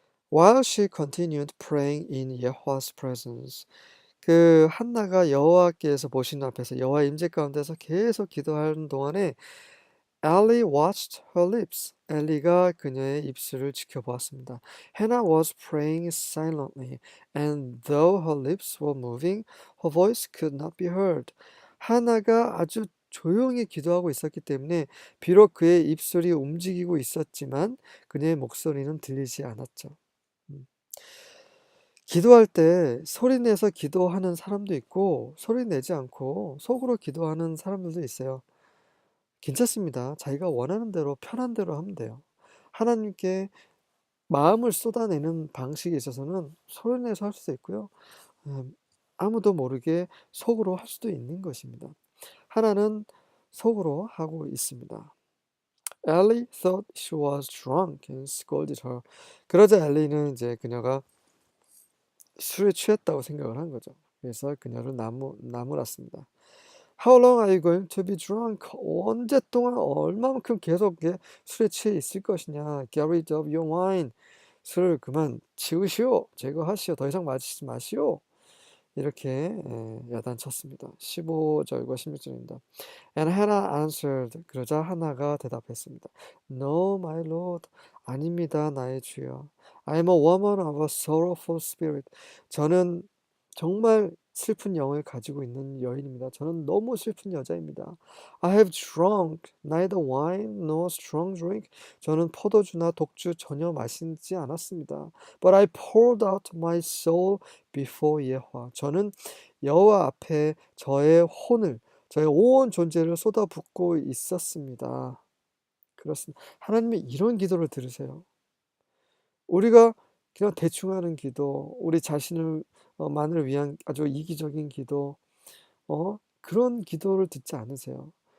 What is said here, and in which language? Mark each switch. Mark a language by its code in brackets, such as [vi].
[en] While she continued praying in Yahweh's presence, [ko] 그 한나가 여호와께서 보시는 앞에서 여호와 임재 가운데서 계속 기도하는 동안에 [en] Ellie watched her lips. [ko] 엘리가 그녀의 입술을 지켜보았습니다. [en] Hannah was praying silently, and though her lips were moving, her voice could not be heard. [ko] 하나가 아주 조용히 기도하고 있었기 때문에 비록 그의 입술이 움직이고 있었지만 그녀의 목소리는 들리지 않았죠. 기도할 때 소리 내서 기도하는 사람도 있고 소리 내지 않고 속으로 기도하는 사람들도 있어요. 괜찮습니다. 자기가 원하는 대로 편한 대로 하면 돼요. 하나님께 마음을 쏟아내는 방식에 있어서는 소리 내서 할 수도 있고요. 아무도 모르게 속으로 할 수도 있는 것입니다. 하나는 속으로 하고 있습니다. [en] Ellie thought she was drunk and scolded her. [ko] 그러자 엘리는 이제 그녀가 술에 취했다고 생각을 한 거죠. 그래서 그녀를 나무랐습니다. [en] How long are you going to be drunk? [ko] 언제 동안 얼마만큼 계속 술에 취해 있을 것이냐? [en] Get rid of your wine. [ko] 술을 그만 치우시오. 제거하시오. 더 이상 마시지 마시오. 이렇게 야단쳤습니다. 15절과 16절입니다. [en] And Hannah answered. [ko] 그러자 하나가 대답했습니다. [en] No, my lord. [ko] 아닙니다, 나의 주여. [en] I am a woman of a sorrowful spirit. [ko] 저는 정말 슬픈 영을 가지고 있는 여인입니다. 저는 너무 슬픈 여자입니다. [en] I have drunk neither wine nor strong drink. [ko] 저는 포도주나 독주 전혀 마시지 않았습니다. [en] But I poured out my soul before 예호와. [ko] 저는 여호와 앞에 저의 혼을, 저의 온 존재를 쏟아붓고 있었습니다. 그렇습니다. 하나님이 이런 기도를 들으세요. 우리가 그냥 대충 하는 기도, 우리 자신을 만을 위한 아주 이기적인 기도, 그런 기도를 듣지 않으세요.